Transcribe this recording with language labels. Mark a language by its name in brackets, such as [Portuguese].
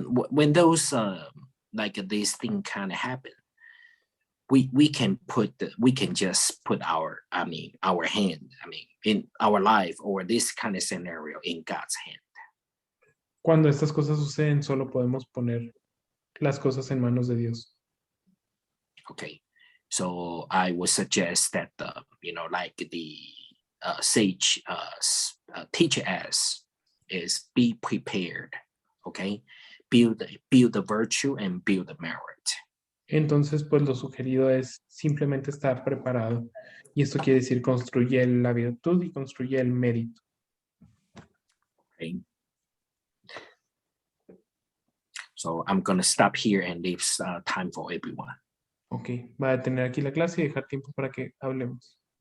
[English] When those like these things kind of happen, we can just put our hand, in our life or this kind of scenario in God's hand. [Spanish] Cuando estas cosas suceden, solo podemos poner las cosas en manos de Dios. [English] Okay, so I would suggest that like the sage teach us is be prepared. Okay, build the virtue and build the merit. [Spanish] Entonces, pues lo sugerido es simplemente estar preparado. Y esto quiere decir construye la virtud y construye el mérito. [English] Okay. So I'm going to stop here and leave time for everyone. [Spanish] Ok, va a detener aquí la clase y dejar tiempo para que hablemos.